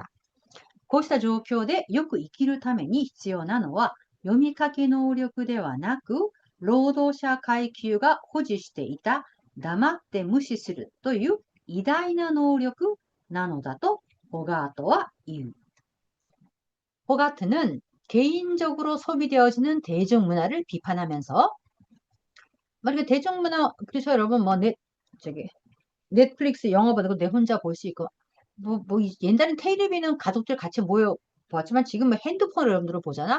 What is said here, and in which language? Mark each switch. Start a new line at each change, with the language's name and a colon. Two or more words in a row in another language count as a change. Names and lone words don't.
Japanese: こうした状況でよく生きるために必要なのは、読み書き能力ではなく、労働者階級が保持していた黙って無視するという偉大な能力なのだとホガートは言う。
Korean: 호가트는 개인적으로 소비되어지는 대중문화를 비판하면서, 이렇게 대중문화, 그래서 여러분 넷플릭스 영화 보고 내 혼자 볼 수 있고, 옛날엔 테레비는 가족들 같이 모여 보았지만 지금 핸드폰을 여러분들 보잖아?